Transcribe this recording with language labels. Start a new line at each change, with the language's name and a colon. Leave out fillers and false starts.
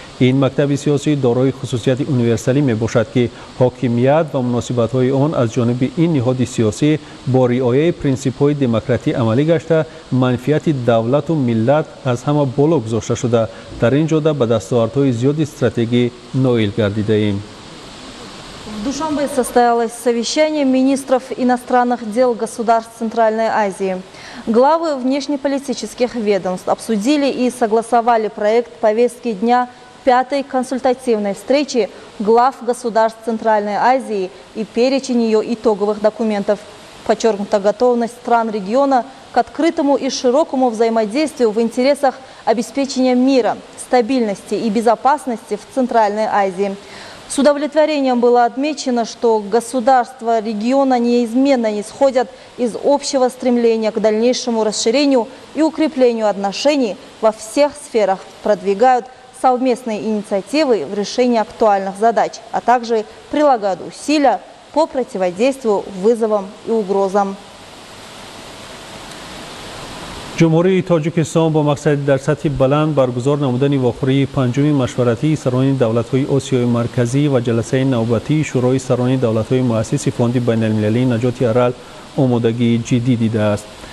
Persian: این مکتب سیاسی دارای خصوصیت یونیورسالی می باشد که حاکمیت و مناسبت‌های آن از جانب این نهاد سیاسی با رعایت پرینسیپ‌های دموکراسی عملی گشته منفعت دولت و ملت از همه بالا گذاشته شده. در این جهت به دستاوردهای زیاد استراتژی نائل گردیده ایم.
Russian: В Душанбе состоялось совещание министров иностранных дел государств Центральной Азии. Главы внешнеполитических ведомств обсудили и согласовали проект повестки дня пятой консультативной встречи глав государств Центральной Азии и перечень ее итоговых документов. Подчеркнута готовность стран региона к открытому и широкому взаимодействию в интересах обеспечения мира, стабильности и безопасности в Центральной Азии. С удовлетворением было отмечено, что государства региона неизменно исходят из общего стремления к дальнейшему расширению и укреплению отношений во всех сферах, продвигают совместные инициативы в решении актуальных задач, а также прилагают усилия по противодействию вызовам и угрозам.
Persian: جمهوری تاجیکستان با مقصد در سطح بلند برگزار نمودن واخوری پنجم مشورتی سران دولت‌های آسیای مرکزی و جلسه نوبتی شورای سران دولت‌های مؤسس فوند بین‌المللی نجات ارل آمادگی جدی دیده است.